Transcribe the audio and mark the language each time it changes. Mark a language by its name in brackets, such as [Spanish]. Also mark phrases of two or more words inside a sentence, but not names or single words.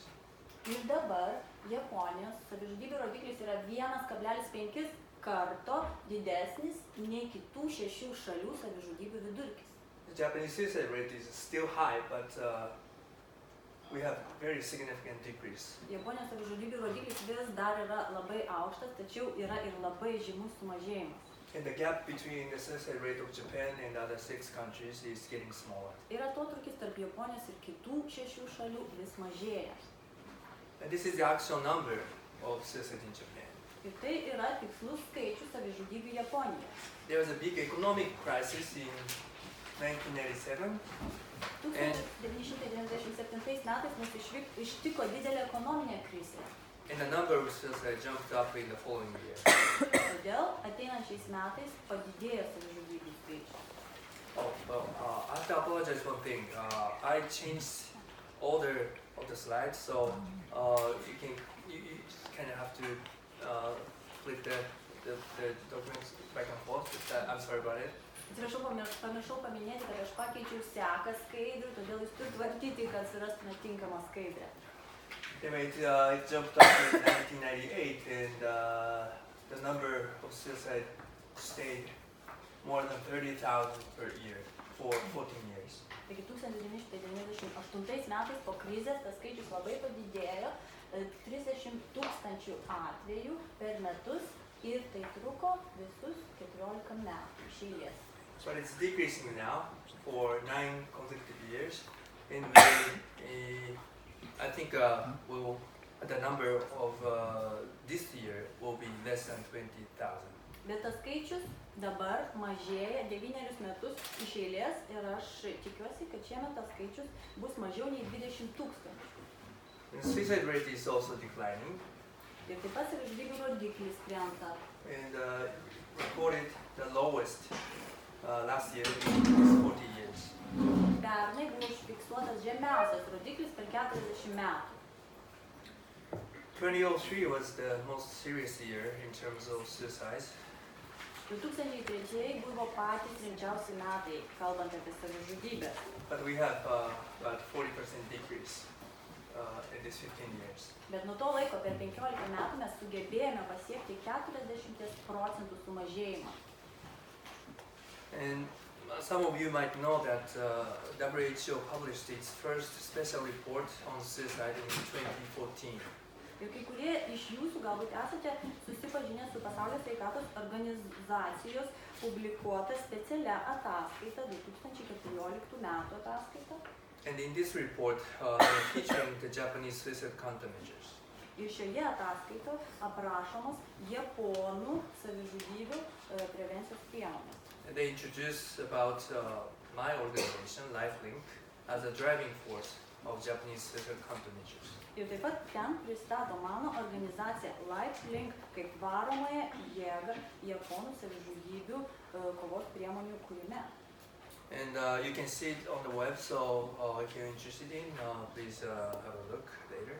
[Lithuanian] Ir dabar Japonijos savižudybių rodiklis yra 1,5 karto didesnis nei kitų 6 šalių savižudybių vidurkis. [English] The Japanese suicide rate is still high, but we have very significant decrease. [Lithuanian] Japonijos savižudybių rodiklis vis dar yra labai aukštas, tačiau yra ir labai žymus sumažėjimas. [English] And the gap between the suicide rate of Japan and other 6 countries is getting smaller. [Lithuanian] Ir atotrūkis tarp Japonijos ir kitų 6 šalių vis mažėja. [English] And this is the actual number of suicide in Japan. [Lithuanian] Ir tai yra tikslus skaičius savižudybių Japonijoje. [English] There was a big economic crisis in 1987. [Lithuanian] 1997 metais mus ištiko didelė ekonominė krizė. [English] And the number of suicides jumped up in the following year. [Lithuanian] Todėl ateinančiais metais padidėjo savižudybių skaičius. [English] I have to apologize for one thing. I changed order of the slides, so you kind of have to flip the documents back and forth. I'm sorry about it. [Lithuanian] Atsiprašau, pamiršau paminėti, kad aš pakeičiau seką skaidrių, todėl jūs turite vartyti, kad surastumėte tinkamą skaidrę. [English] Anyway, it jumped up in 1998, and the number of suicide stayed more than 30,000 per year for 14 years. [Lithuanian] Taigi 1998 metais po krizės tas skaičius labai padidėjo, 30 000 atvejų per metus ir tai truko visus 14 metų iš eilės. [English] But it's decreasing now for 9 consecutive years, and I think the number of this year will be less than 20,000. [Lithuanian] Bet tas skaičius dabar mažėja 9 metus iš eilės ir aš tikiuosi, kad šiemet tas skaičius bus mažiau nei 20 000. [English] The suicide rate is also declining, [Lithuanian] Ir taip pat savižudybių rodiklis krenta. [English] and recorded the lowest last year in these 40 years. [Lithuanian] Pernai buvo užfiksuotas žemiausias rodiklis per 40 metų. [English] 2003 was the most serious year in terms of suicides. [Lithuanian] 2003 buvo patys rimčiausi metai, kalbant apie savižudybę. [English] But we have about 40% decrease in these 15 years. [Lithuanian] Bet nuo to laiko per 15 metų mes sugebėjome pasiekti 40% sumažėjimą. [English] And some of you might know that WHO published its first special report on suicide in 2014. [Lithuanian] Ir kai kurie iš jūsų galbūt esate susipažinę su Pasaulio sveikatos organizacijos publikuota specialia ataskaita, 2014 metų ataskaita. [English] And in this report, they're featuring the Japanese suicide countermeasures. [Lithuanian] Ir šioje ataskaitoje aprašomos Japonų savižudybių prevencijos priemonės. [English] And they introduce about my organization, LifeLink, as a driving force of Japanese suicide countermeasures. [Lithuanian] Ir taip pat ten pristato mano organizaciją LifeLink kaip varomąją jėgą Japonų savižudybių kovos priemonių kūrime. [English] And you can see it on the web, so if you're interested in, please have a look later.